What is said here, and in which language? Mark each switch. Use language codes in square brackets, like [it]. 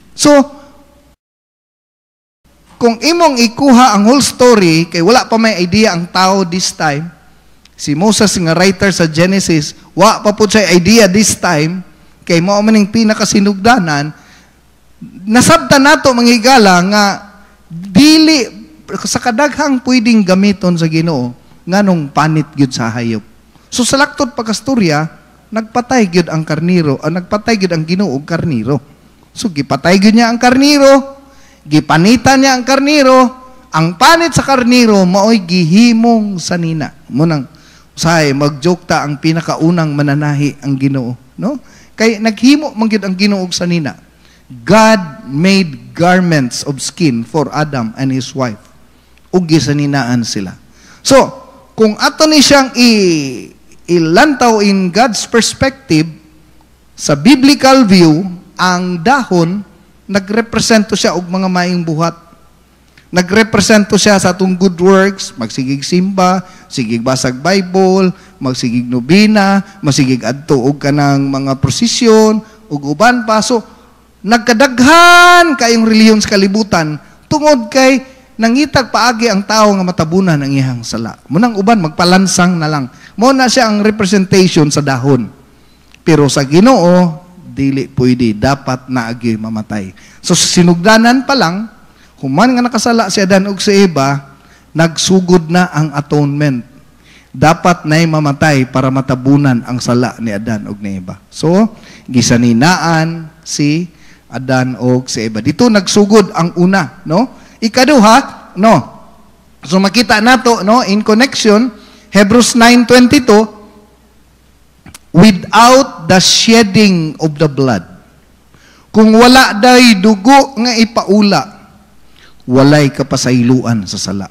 [ceb] So, kung imong ikuha ang [en] whole story, [ceb] kay wala pa may idea ang tao [en] this time, [ceb] si Moses nga writer sa Genesis, wa pa po siya idea this time, kay mao man ning pinakasinugdanan, nasabtan nato manghigala nga dili sa kadaghang pwedeng gamiton sa Ginoo nganong panit gyud sa hayop. So sa laktod pagkastorya, nagpatay gyud ang karniro, nagpatay gyud ang Ginoo og karniro. So gipatay gyud niya ang karniro, gipanitan niya ang karniro, ang panit sa karniro maoy gihimong sanina. Munang usahay magjoke ta ang pinakaunang mananahi ang Ginoo, no? Kay naghimo man gyud ang Ginoo og sanina. [en] God made garments of skin for Adam and his wife. [ceb] Ug gisaninaan sila. So, kung ato ni siyang ilantaw [en] in God's perspective, [ceb] sa [en] biblical view, [ceb] ang dahon, nagrepresento siya og mga maing buhat. Nagrepresento siya sa atong [en] good works, [ceb] magsigig simba, sigig basag Bible, magsigig nobina, masigig adto og kanang mga prosesyon, ug uban pa. So, nagkadaghan kayong reliyon sa kalibutan, tungod kay nangitag paagi ang tao nga matabunan ang iyang sala. Munang uban, magpalansang na lang. Mo na siya ang representation sa dahon. Pero sa Ginoo, dili pwede, dapat naagi mamatay. So, sinugdanan pa lang, human nga nakasala si Adan ug si Eva, nagsugod na ang atonement. Dapat na'y mamatay para matabunan ang sala ni Adan ug ni Eva. So, gisaninaan si Adan ug si Eva. Dito nagsugod ang una, no? Ikaduha, no? So makita nato, no, [en] in connection, Hebrews 9:22, without the shedding of the blood. [ceb] Kung wala day dugo nga ipaula, walay kapasayloan sa sala.